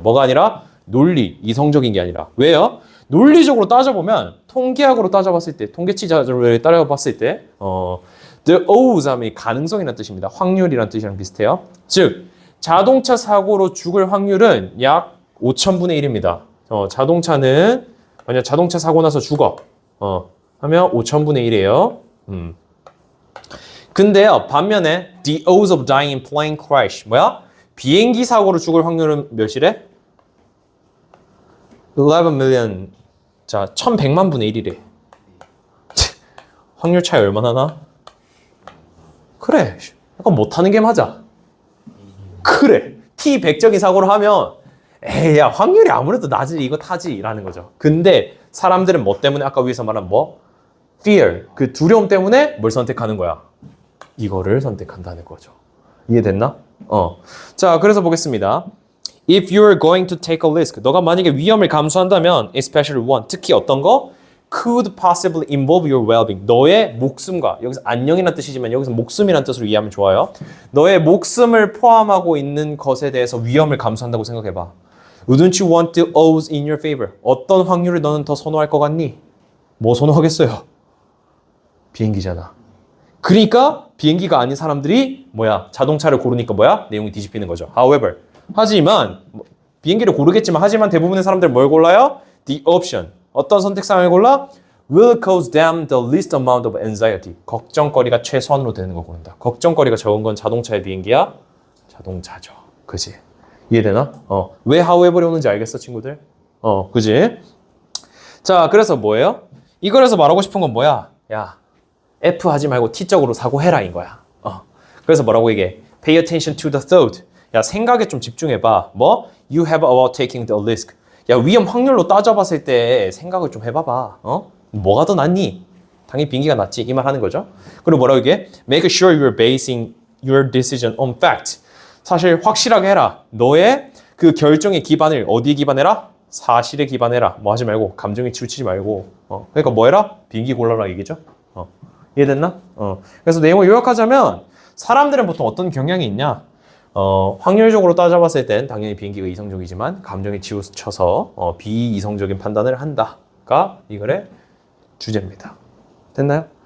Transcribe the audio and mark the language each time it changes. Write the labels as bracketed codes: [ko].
[ko] 뭐가 아니라 논리, 이성적인 게 아니라. 왜요? 논리적으로 따져보면 통계학으로 따져봤을 때, 통계치자를 따져봤을 때 [en] the odds [ko] 하면 가능성이라는 뜻입니다. 확률이라는 뜻이랑 비슷해요. 즉, 자동차 사고로 죽을 확률은 약 5,000분의 1입니다. 자동차는 만약 자동차 사고 나서 죽어. 하면 5,000분의 1이에요. 근데요, 반면에 [en] the odds of dying in plane crash [ko] 뭐야? 비행기 사고로 죽을 확률은 몇이래? [en] 11 million. [ko] 자, 1,100만 분의 1이래. 확률 차이 얼마나 나? 그래, 약간 못하는 게 맞아. 그래, T100적인 사고를 하면 에이, 야, 확률이 아무래도 낮지, 이거 타지 라는 거죠. 근데 사람들은 뭐 때문에 아까 위에서 말한 뭐? fear, 그 두려움 때문에 뭘 선택하는 거야? 이거를 선택한다는 거죠. 이해됐나? 자, 그래서 보겠습니다. [en] If you're going to take a risk, [ko] 너가 만약에 위험을 감수한다면, [en] especially one, [ko] 특히 어떤 거? [en] Could possibly involve your well-being. [ko] 너의 목숨과, 여기서 안녕이라는 뜻이지만 여기서 목숨이라는 뜻으로 이해하면 좋아요. 너의 목숨을 포함하고 있는 것에 대해서 위험을 감수한다고 생각해봐. [en] Wouldn't you want the odds in your favor? [ko] 어떤 확률을 너는 더 선호할 것 같니? 뭐 선호하겠어요? 비행기잖아. 그러니까 비행기가 아닌 사람들이 뭐야? 자동차를 고르니까 뭐야? 내용이 뒤집히는 거죠. However, 하지만 비행기를 고르겠지만 하지만 대부분의 사람들 뭘 골라요? [en] The option. [ko] 어떤 선택상을 골라? [en] Will cause them the least amount of anxiety. [ko] 걱정거리가 최소한으로 되는 거 고른다. 걱정거리가 적은 건 자동차의 비행기야? 자동차죠. 그지? 이해되나? 왜 however이 오는지 알겠어, 친구들? 그지? 자, 그래서 뭐예요? 이거에서 말하고 싶은 건 뭐야? 야, F 하지 말고 T적으로 사고해라인 거야. 그래서 뭐라고 얘기해? [en] Pay attention to the thought. [ko] 야, 생각에 좀 집중해봐. 뭐? [en] You have about taking the risk. [ko] 야, 위험 확률로 따져봤을 때 생각을 좀 해봐봐. 뭐가 더 낫니? 당연히 비행기가 낫지. 이 말 하는 거죠. 그리고 뭐라고 얘기해? [en] Make sure you're basing your decision on fact. [ko] 사실 확실하게 해라. 너의 그 결정의 기반을 어디에 기반해라? 사실에 기반해라. 뭐 하지 말고 감정에 치우치지 말고. 그러니까 뭐 해라? 비행기 골라라 얘기죠. 이해됐나? 그래서 내용을 요약하자면 사람들은 보통 어떤 경향이 있냐? 확률적으로 따져봤을 땐 당연히 비행기가 이성적이지만 감정에 치우쳐서 비이성적인 판단을 한다가 이 글의 주제입니다. 됐나요?